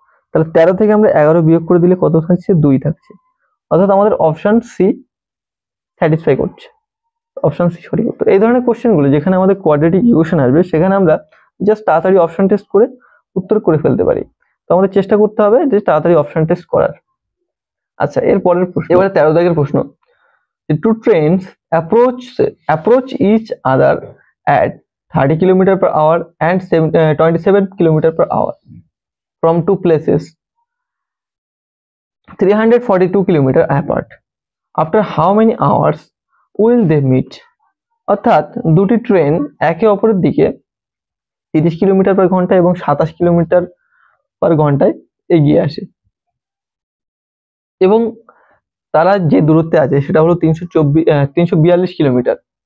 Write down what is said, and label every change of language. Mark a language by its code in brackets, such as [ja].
[bn] তাহলে 13 থেকে আমরা 11 বিয়োগ করে দিলে কত থাকছে? 2 থাকছে। অর্থাৎ আমাদের অপশন সি স্যাটিসফাই করছে, অপশন সি সঠিক উত্তর। এই ধরনের কোশ্চেন গুলো যেখানে আমাদের কোয়াড্রেটিক ইকুয়েশন আসবে সেখানে আমরা জাস্ট তাড়াতাড়ি অপশন টেস্ট করে উত্তর করে ফেলতে পারি। তো আমাদের চেষ্টা করতে হবে যে তাড়াতাড়ি অপশন টেস্ট করার। আচ্ছা, এর পরের প্রশ্ন, এবারে 13 দাগের প্রশ্ন। [en] Two trains approach each other at 30 kilometer per hour and 27 kilometer per hour from two places 342 kilometer apart. After how many hours will they meet? [bn] অর্থাৎ দুটি ট্রেন একে অপরের দিকে 30 কিলোমিটার পার ঘন্টা এবং 27 কিলোমিটার পার ঘন্টায় এগিয়ে আসে এবং তারা যে দূরত্বে আছে সেটা হলো 342 কিলোমিটার।